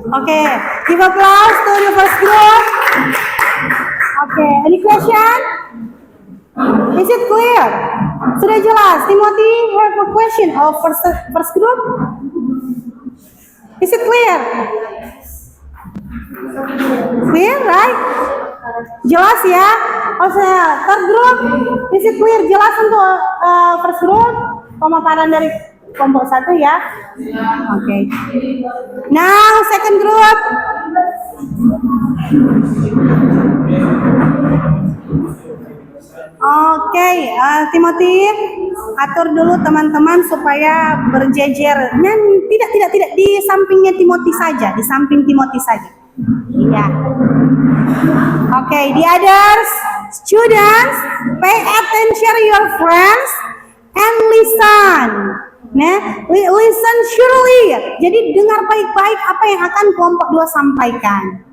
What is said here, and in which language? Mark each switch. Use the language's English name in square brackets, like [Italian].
[English] Okay, give applause to the first group. Okay, any question? Is it clear? [Indonesian] Sudah jelas? [English] Timothy have a question of first group? Is it clear? Clear, right? [Indonesian] Jelas ya? [English] Oh, third group, is it clear? [Indonesian] Jelas untuk [English] first group? [Indonesian] Pemaparan dari kelompok 1 ya? [English] Oke. Now second group. [Indonesian] Oke, Timothy, atur dulu teman-teman supaya berjejer. Dan tidak di sampingnya Timothy saja, di samping Timothy saja. Ya. [English] Oke, the others, students, pay attention your friends and listen. Nah, listen surely. [Indonesian] Jadi dengar baik-baik apa yang akan kelompok 2 sampaikan.